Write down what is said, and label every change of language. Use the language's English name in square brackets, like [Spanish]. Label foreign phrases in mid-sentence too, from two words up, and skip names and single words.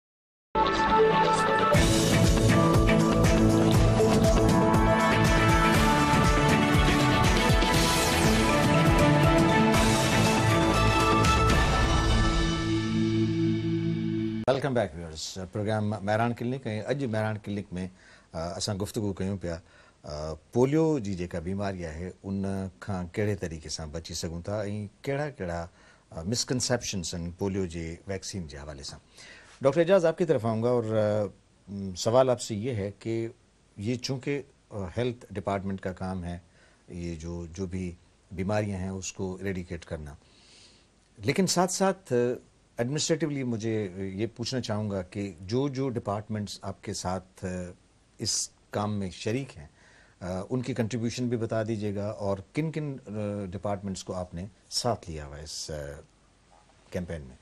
[English] Welcome back viewers. [Sindhi] پروگرام مہران کلینک. اج مہران کلینک میں اساں گفتگو کیوں پیا پولیو جی جيڪا بيماري آهي ان کان ڪهڙي طريقي سان بچي سگهون ٿا ۽ ڪهڙا ڪهڙا مسڪنسيپشنس آهن پوليو جي [Urdu] ویکسین کے حوالے سے. ڈاکٹر اعجاز آپ کی طرف آؤں گا اور سوال آپ سے یہ ہے کہ یہ چونکہ ہیلتھ ڈیپارٹمنٹ کا کام ہے یہ جو بھی بیماریاں ہیں اس کو اریڈیکیٹ کرنا، لیکن ساتھ ساتھ ایڈمنسٹریٹولی مجھے یہ پوچھنا چاہوں گا کہ جو ڈیپارٹمنٹس آپ کے ساتھ اس کام میں شریک ہیں ان کی کنٹریبیوشن بھی بتا دیجیے گا اور کن کن ڈیپارٹمنٹس کو آپ نے ساتھ لیا ہوا ہے اس کیمپین میں.